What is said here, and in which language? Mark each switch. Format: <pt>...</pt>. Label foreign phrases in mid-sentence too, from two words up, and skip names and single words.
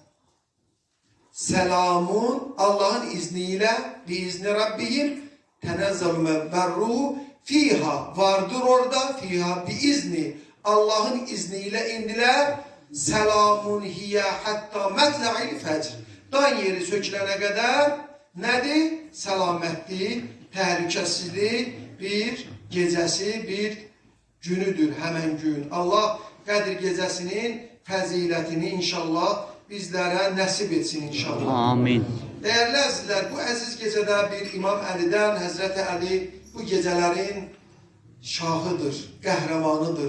<tr>Selamun Allah'ın izniyle,</tr> <ar>بإذن ربهم، تنزل والروح فيها,</ar> <tr>vardır orada,</tr> <ar>فيها بإذن,</ar> <tr>Allah'ın izniyle indiler.</tr> <ar>سلام هي حتى مطلع الفجر.</ar> <tr>Dan yeri sökülene kadar nedir? Selametli,</tr> <az>təhlükəsizlik bir gecəsi, bir günüdür həmən gün. Allah Qədir gecəsinin fəzilətini inşallah bizlərə nəsib etsin inşallah. Amin. Değerli əzizlər, bu əziz gecədə bir İmam Əlidən, Həzrəti Əli bu gecələrin şahıdır, qəhrəmanıdır.</az>